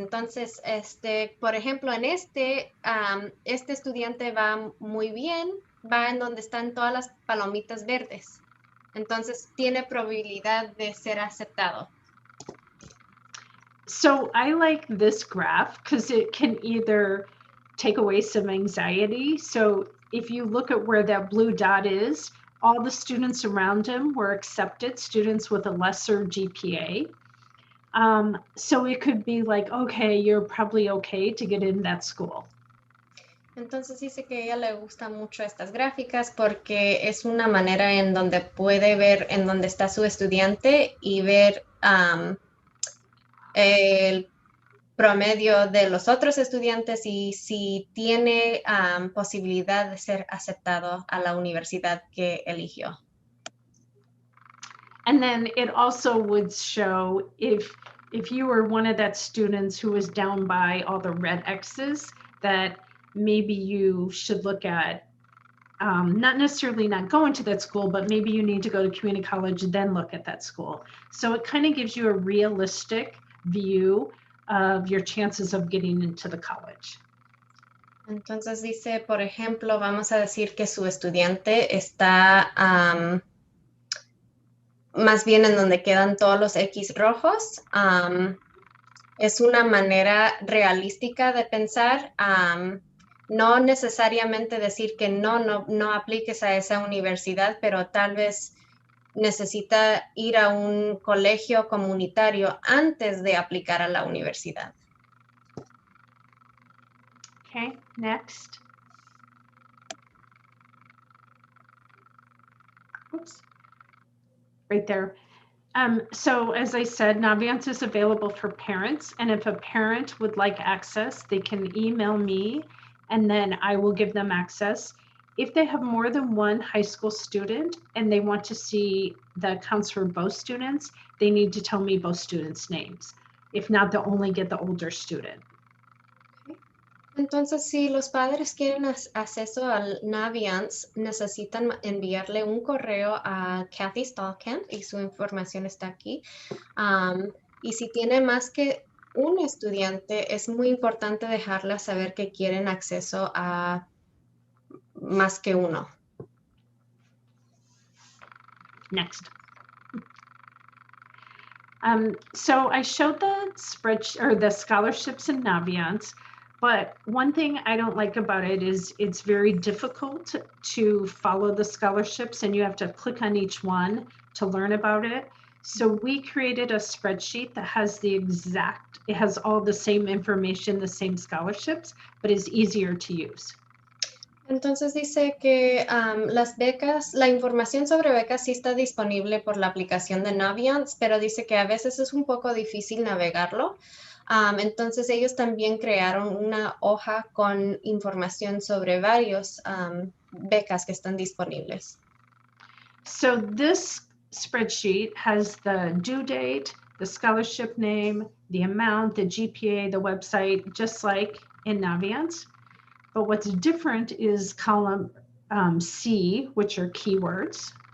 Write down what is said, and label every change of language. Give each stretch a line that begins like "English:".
Spanish: Entonces, por ejemplo, en este estudiante va muy bien, va en donde están todas las palomitas verdes. Entonces, tiene probabilidad de ser aceptado.
English: So I like this graph because it can either take away some anxiety. So if you look at where that blue dot is, all the students around him were accepted, students with a lesser GPA. So it could be like, okay, you're probably okay to get in that school.
Spanish: Entonces dice que a ella le gusta mucho estas gráficas porque es una manera en donde puede ver en dónde está su estudiante y ver el promedio de los otros estudiantes y si tiene posibilidad de ser aceptado a la universidad que eligió.
English: And then it also would show if you were one of that students who was down by all the red X's, that maybe you should look at not necessarily not going to that school, but maybe you need to go to community college, then look at that school. So it kind of gives you a realistic view of your chances of getting into the college.
Spanish: Entonces dice, por ejemplo, vamos a decir que su estudiante está más bien en donde quedan todos los X rojos. Es una manera realística de pensar. No necesariamente decir que no apliques a esa universidad, pero tal vez necesita ir a un colegio comunitario antes de aplicar a la universidad.
English: Okay, next. Oops. Right there. So as I said, Naviance is available for parents, and if a parent would like access, they can email me, and then I will give them access. If they have more than one high school student and they want to see the accounts for both students, they need to tell me both students' names. If not, they'll only get the older student.
Spanish: Entonces, si los padres quieren acceso al Naviance, necesitan enviarle un correo a Kathy Stallkamp y su información está aquí. Y si tiene más que un estudiante, es muy importante dejarla saber que quieren acceso a más que uno.
English: Next. So I showed the spreadsheet or the scholarships in Naviance, but one thing I don't like about it is it's very difficult to follow the scholarships and you have to click on each one to learn about it. So we created a spreadsheet that has it has all the same information, the same scholarships, but is easier to use.
Spanish: Entonces dice que las becas, la información sobre becas sí está disponible por la aplicación de Naviance, pero dice que a veces es un poco difícil navegarlo. Entonces ellos también crearon una hoja con información sobre varios becas que están disponibles.
English: So this spreadsheet has the due date, the scholarship name, the amount, the GPA, the website, just like in Naviance. But what's different is column C, which are keywords.